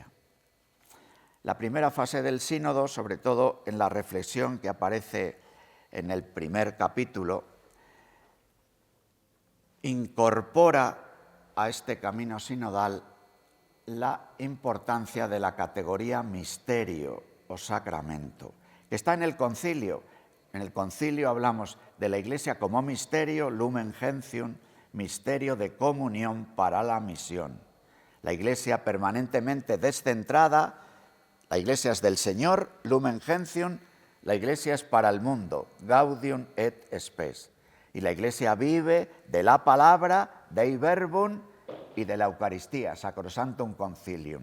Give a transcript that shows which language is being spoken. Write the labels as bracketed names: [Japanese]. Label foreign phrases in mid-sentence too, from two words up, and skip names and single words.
[Spanish] La primera fase del sínodo, sobre todo en la reflexión que aparece en el primer capítulo, incorpora a este camino sinodal la importancia de la categoría misterio o sacramento, que está en el concilio. En el concilio hablamos de la Iglesia como misterio, lumen gentium, misterio de comunión para la misión. La Iglesia permanentemente descentrada, la Iglesia es del Señor, Lumen Gentium, la Iglesia es para el mundo, Gaudium et Spes. Y la Iglesia vive de la palabra, Dei Verbum, y de la Eucaristía, Sacrosanctum Concilium.